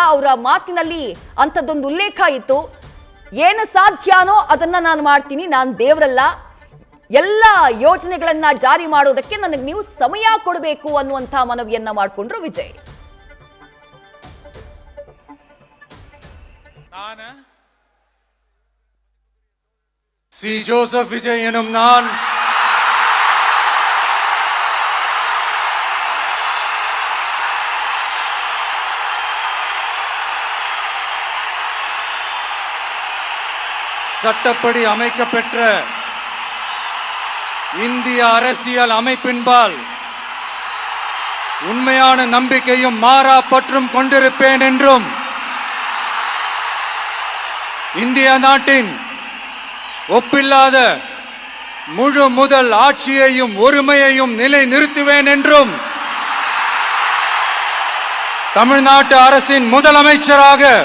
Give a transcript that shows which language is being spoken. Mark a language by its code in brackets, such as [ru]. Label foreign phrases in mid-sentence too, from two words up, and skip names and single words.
[kn] ಅವರ ಮಾತಿನಲ್ಲಿ ಅಂಥದ್ದೊಂದು ಉಲ್ಲೇಖ ಇತ್ತು, ಏನು ಸಾಧ್ಯನೋ ಅದನ್ನ ನಾನು ಮಾಡ್ತೀನಿ, ನಾನು ದೇವರಲ್ಲ, ಎಲ್ಲ ಯೋಜನೆಗಳನ್ನ ಜಾರಿ ಮಾಡೋದಕ್ಕೆ ನನಗೆ ನೀವು ಸಮಯ ಕೊಡಬೇಕು ಅನ್ನುವಂಥ ಮನವಿಯನ್ನ ಮಾಡಿಕೊಂಡ್ರು ವಿಜಯ್. [ta] ಸಿ ಜೋಸೆಫ್ ವಿಜಯ್ ಎನ್ನುம் நான் சட்டப்படி அமைக்கப்பெற்ற இந்திய அரசியல் அமைப்பின்பால் உண்மையான நம்பிக்கையும் மாறா பற்றும் கொண்டிருப்பேன் என்றும் இந்திய நாட்டின் ஒப்பில்லாத முழு முதல் ஆட்சியையும் ஒருமையையும் நிலை நிறுத்துவேன் என்றும் தமிழ்நாட்டு அரசின் முதலமைச்சராக